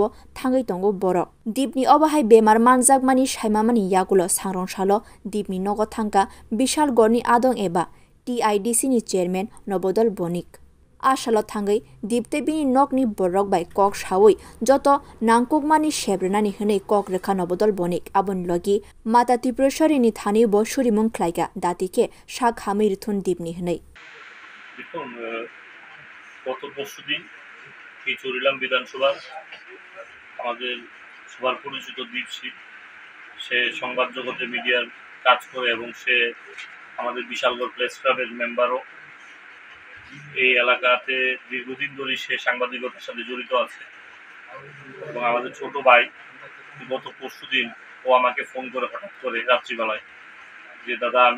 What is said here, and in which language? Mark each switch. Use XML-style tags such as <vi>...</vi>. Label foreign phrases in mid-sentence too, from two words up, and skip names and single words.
<trp>thangi tongo borok dipni obahai bemar manjakmani saimamani yagulo sangrong salo dipni nogo thangka bishal gorni adong eba TIDC ni chairman Nobodol Bonik Ashalo thangai dipte bini nokni borok bai kok sawoi joto nangkukmani shebrnani hne kok rekha Nobodol Bonik abon logi mata Tripureshwari ni thani bo surimung khlaiga datike shak hamir thun dipni hne</trp> <bn>দেখুন গত পরশুদিন এই চরিলাম বিধানসভার আমাদের সবার পরিচিত দীপশিল সে সংবাদ জগতে মিডিয়ার কাজ করে এবং সে আমাদের বিশালগড় প্রেস ক্লাবের মেম্বারও এই এলাকাতে দীর্ঘদিন ধরে সে সাংবাদিকতার সাথে জড়িত আছে এবং আমাদের ছোট ভাই গত পরশুদিন ও আমাকে ফোন করে হঠাৎ করে রাত্রিবেলায় যে দাদা আমি</bn>